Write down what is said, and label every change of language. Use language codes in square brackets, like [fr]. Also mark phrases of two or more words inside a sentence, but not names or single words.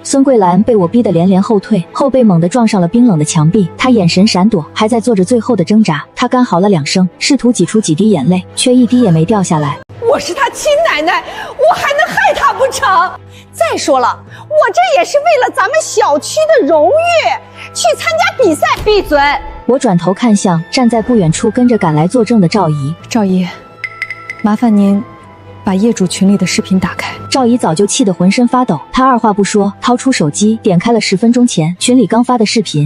[zh] 孫桂蘭被我逼得連連後退，後背猛地撞上了冰冷的牆壁，她眼神閃躲，還在做着最後的掙扎。她乾嚎了2聲，試圖擠出幾滴眼淚，卻一滴也沒掉下來。我是他親奶奶，我還能害他不成？再說了，我這也是為了咱們小區的榮譽，去參加比賽。閉嘴！我轉頭看向站在不遠處跟着趕來作證的趙姨。趙姨，麻煩您把業主群裡的視頻打開。趙姨早就氣得渾身發抖，她二話不說，掏出手機點開了10分鐘前群裡剛發的視頻。